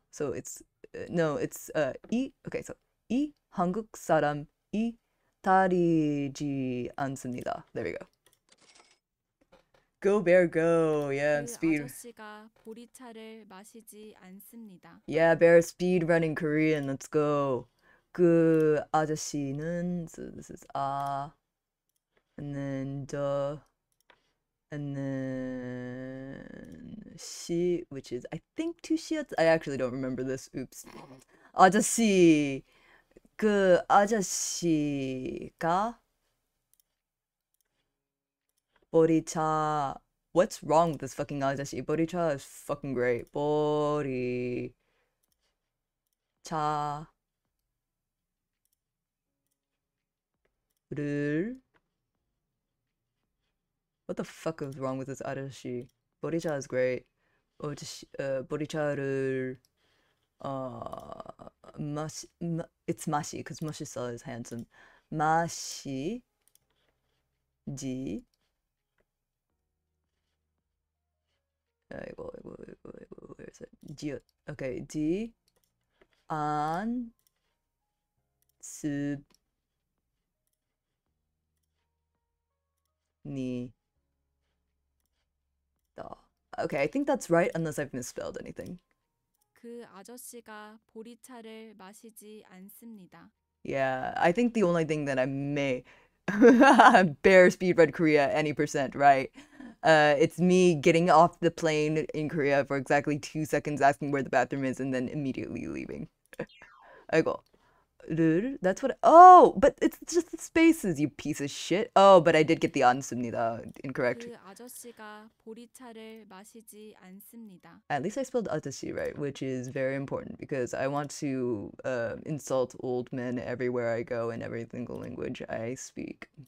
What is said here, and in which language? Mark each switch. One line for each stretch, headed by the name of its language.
English: So it's no, it's 이 okay, so 이
Korean: 한국 사람이 다르지 않습니다.
English: There we go. Go bear go. Yeah, and speed.
Korean: 아저씨가 보리차를 마시지 않습니다.
English: Yeah, bear speed running Korean. Let's go.
Korean: 그 아저씨는
English: so this is and then and then she, which is I think two shiats. I actually don't remember this. Oops.
Korean: 아저씨 그 아저씨가 보리차.
English: What's wrong with this fucking 아저씨? 보리차 is fucking great.
Korean: 보리차. 를
English: What the fuck is wrong with this 아저씨? 보리차 is great.
Korean: 보리차를
English: it's 맛이 because 맛있어 is handsome.
Korean: 마시지 이거
English: where is it?
Korean: 지읒.
English: Okay,
Korean: 습니다.
English: Okay, I think that's right unless I've misspelled anything.
Korean: 그 아저씨가 보리차를 마시지 않습니다.
English: Yeah, I think the only thing that I may bear speedrun Korea any percent, right? It's me getting off the plane in Korea for exactly 2 seconds, asking where the bathroom is, and then immediately leaving.
Korean: 아이고.
English: That's what. Oh, but it's just the spaces, you piece of shit. Oh, but I did get the ans습니다 incorrect.
Korean: 그 아저씨가 보리차를 마시지 않습니다.
English: At least I spelled 아저씨 right, which is very important because I want to insult old men everywhere I go in every single language I speak.